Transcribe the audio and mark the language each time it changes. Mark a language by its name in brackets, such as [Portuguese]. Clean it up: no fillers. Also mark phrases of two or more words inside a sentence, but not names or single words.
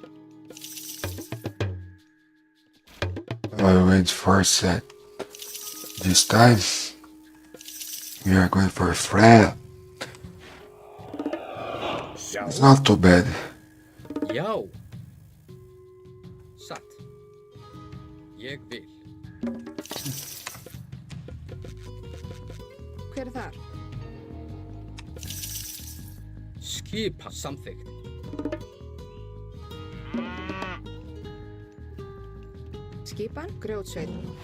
[English] I went for a set. This time, we are going for a flat. It's not too bad. [Icelandic] Já. Satt. Ég vil. Hver er þar? Skipa samþykkt. Skipan, grjótsveit.